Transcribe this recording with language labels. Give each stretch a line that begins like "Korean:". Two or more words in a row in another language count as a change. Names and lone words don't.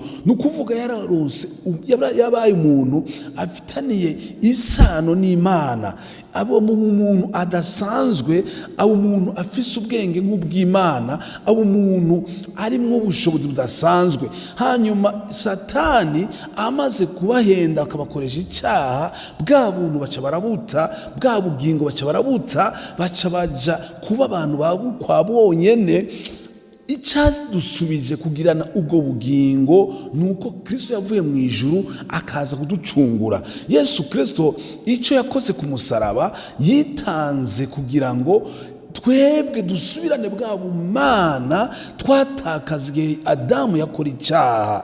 Rundi: Nukuvuga yararonse, yabaye umuntu afitaniye isano n'Imana, abo umuntu adasanzwe, abo umuntu afise ubwenge nk'ubw'Imana, abo umuntu arimwo ubushobozi budasanzwe. Hanyuma Satani amaze kubahenda akabakoresha icyaha, bwa buntu baca barabuta, bwa bugingo baca barabuta, baca baja kuba abantu kwa bonyene. Icyadusubije kugirana ubwo bugingo nuko Kristo yavuye mu ijuru akaza kuducungura. Yesu Kristo icyo yakoze ku musaraba, yitanze kugira ngo twebwe dusubirane bwa bumana twatakaza igihe Adamu yakora icyaha.